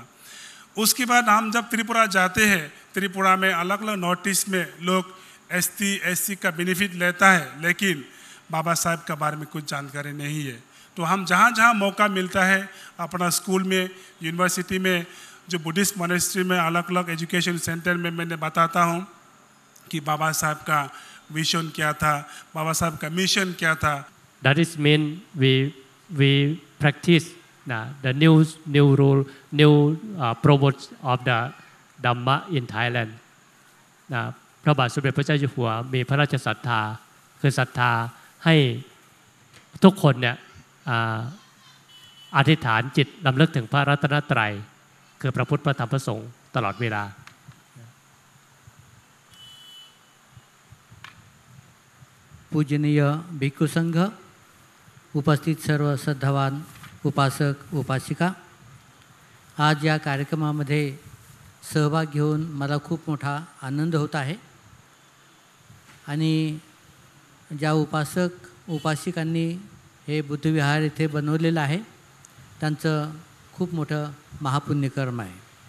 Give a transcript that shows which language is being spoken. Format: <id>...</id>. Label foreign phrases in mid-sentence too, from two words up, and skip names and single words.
<hi>उसके बाद हम जब त्रिपुरा जाते हैं, त्रिपुरा में अलग अलग</hi> <en>North East</en> <hi>में लोग SC का बेनिफिट लेता है, लेकिन बाबा साहब के बारे में कुछ जानकारी नहीं है। तो हम जहाँ जहाँ मौका मिलता है, अपना स्कूल में, यूनिवर्सिटी में, जो</hi> <en>Buddhist monastery</en> <hi>में, अलग अलग</hi> <en>education center</en> <hi>में मैंने बताता हूँ कि बाबा साहब का विजन क्या था, बाबा साहब का मिशन क्या था।</hi> <en>That is mean we practice the new rule, new promote of the Dhamma in Thailand.</en> <th>พระบาทสมเด็จพระเจ้าอยู่หัวมีพระราชศรัทธาคือศรัทธาให้ทุกคนเนี่ยอธิษฐานจิตรำลึกถึงพระรัตนตรัยคือพระพุทธพระธรรมพระสงฆ์ตลอดเวลา</th> <mr>पूजनीय भिक्खू संघ, उपस्थित सर्व श्रद्धावान उपासक उपासिका, आज या कार्यक्रमामध्ये सहभाग घेऊन मला खूप मोठा आनंद होत आहे आणि ज्या उपासक उपासिकांनी हे बुद्धविहार इथे बनवलेलं आहे त्यांचं खूप मोठं महापुण्यकर्म आहे.</mr>